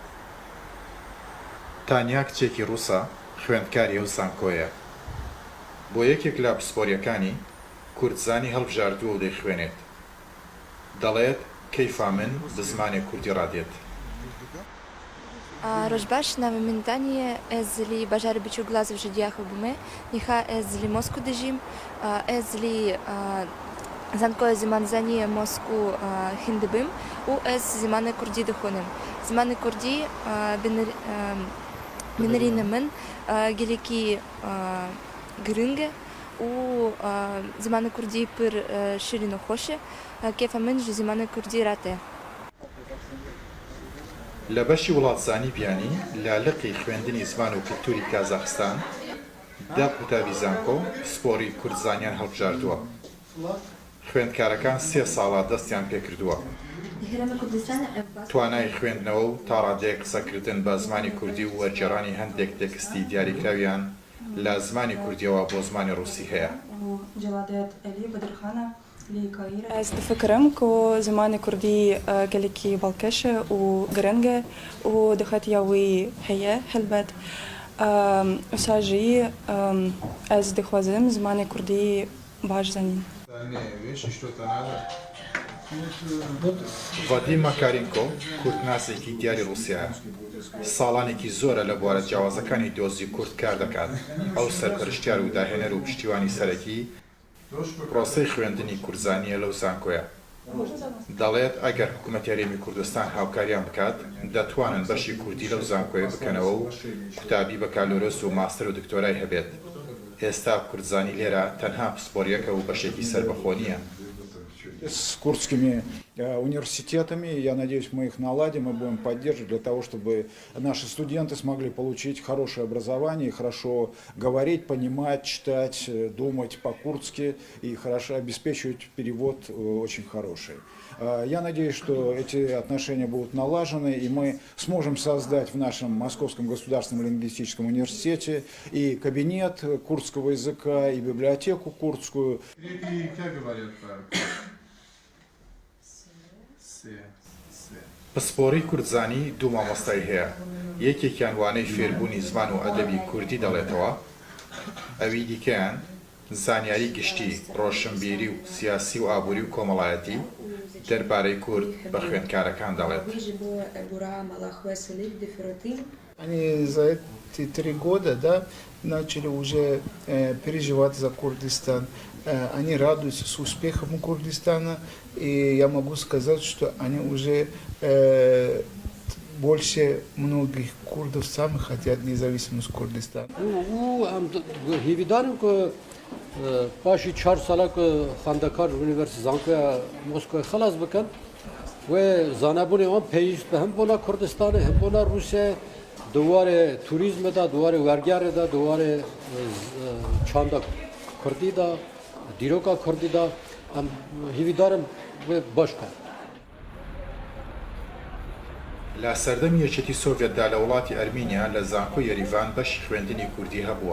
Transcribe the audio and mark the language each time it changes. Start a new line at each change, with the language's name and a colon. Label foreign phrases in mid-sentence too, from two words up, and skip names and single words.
Central Kurdish: تانیا کچێکی ڕووسە خوێندکاری ئەو زانکۆیە. بۆ یەکێک لە پسپۆریەکانی کوردزانی هەڵبژاردووە و دەیخوێنێت. دەڵێت
Kurdish: کەیفا من
Central Kurdish: بە زمانی کوردی ڕادێت. ڕۆژباش ناوی من دانیە،
Kurdish: ez li bajarê biçûk Glasgow ji Diyakê bûme, nîxa ez li Moskû dijîm, ez li zankoya zîmanzaniyê Moskû hîn dibim û ez zîmanê Kurdî dixwînim. Zîmanê Kurdî binirîna min gelekî giring e û zîmanê Kurdî pir şîrîn û xweş e. Kêfa min ji zîmanê Kurdî rate.
Central Kurdish: لە بەشی وڵاتزانی بیانی لالقی خوێندنی زمان و کولتوری کازاخستان دا قوتابی زانکۆ پسپۆڕی کوردزانیان هەڵبژاردووە. خوێندکارەکان 3 ساڵە دەستیان پێکردووە. توانای خوێندنەوە و تا ڕادەیە قسەکردن بە زمانی کوردی و وەرگێڕانی هەندێک تێکستی دیاریکراویان لە زمانی کوردیەوە بۆ زمانی ڕووسی هەیە.
Kurdish: Ez difikirim ku zimanê Kurdî gelekî balkêş e û giring e û dixetiya wî heye helbet. Wisa jî ez dixwazim zimanê Kurdî baş zanîn.
Central Kurdish: ڤادیم ماکارینکۆ کورتناسێکی دیاری ڕووسیایە. ساڵانێکی زۆرە لە بوارە جیاوازەکانی دۆزی کورد کار دەکات. ئەو سەرپەرشتیار و داهێنەر و پشتیوانی سەرەکی پرۆسەی خوێندنی کوردزانیە لەو زانکۆیە. دەڵێت ئەگەر حکوومەت یاریمی کوردستان هاوکاریان بکات دەتوانن بەشی کوردی لەو زانکۆیە بکەنەوە و قوتابی بەکالۆرۆس و ماستەر و دکتۆرای هەبێت. ئێستا کوردزانی لێرە تەنها پسپۆریەکە و بەشێکی سەربەخۆ نییە.
Russian: С курдскими университетами, я надеюсь, мы их наладим и будем поддерживать для того, чтобы наши студенты смогли получить хорошее образование, хорошо говорить, понимать, читать, думать по-курдски и хорошо обеспечивать перевод очень хороший. Я надеюсь, что эти отношения будут налажены, и мы сможем создать в нашем Московском государственном лингвистическом университете и кабинет курдского языка, и библиотеку курдскую.
Central Kurdish: پسپۆڕی کوردزانی دوو مامۆستای هەیە. یەکێکیان وانەی فێربوونی زمان و ئەدەبی کوردی دەڵێتەوە، ئەوی دیکەیان زانیاری گشتی، ڕۆشنبیری و سیاسی و ئابووری و کۆمەڵایەتی دەربارەی کورد بە خوێندکارەکان دەڵێت.
Russian: Они за эти 3 года, да, начали уже переживать за Курдистан. Они радуются с успехом у Курдистана, и я могу сказать, что они уже больше многих курдов сами хотят независимость Курдистана.
Kurdish: باشی 4 ساله که خواندکار یونیورسیته زانکوی مسکو خلاص بکن و زانبونی آن پیوست به هم بونا کردستان هم بونا روسیه دواره توریسم دا دواره ورگار دا دواره چاندا کردی دا دیروکا کردی دا هم هیویدارم و باش کرد.
Central Kurdish: لە سەردەمی یەکێتی سۆڤێتدا لە وڵاتی ئەرمینیا لە زانکۆی یەریڤان بەشی خوێندنی کوردی هەبووە.